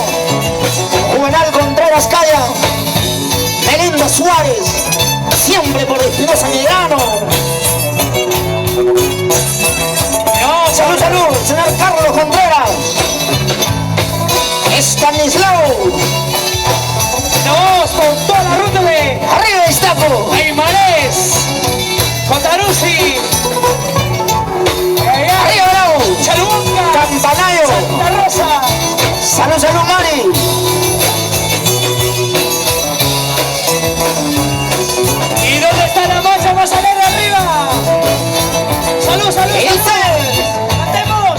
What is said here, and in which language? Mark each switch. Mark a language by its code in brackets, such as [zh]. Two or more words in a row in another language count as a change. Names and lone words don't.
[es] Juvenal Contreras Calla, Melinda Suárez, siempre por Espinosa Medrano. Salud, salud, señor Carlos Contreras. Estanislao. Vamos con toda la ruta de arriba de Iztaco. Aymanes. Cotaruzzi. Arriba Bravo. Chalubanca. Campanayo. Santa Rosa. Salud, salud, Mari. ¿Y dónde está la marcha más alegre arriba? Salud, salud, salud. ¡Cantemos!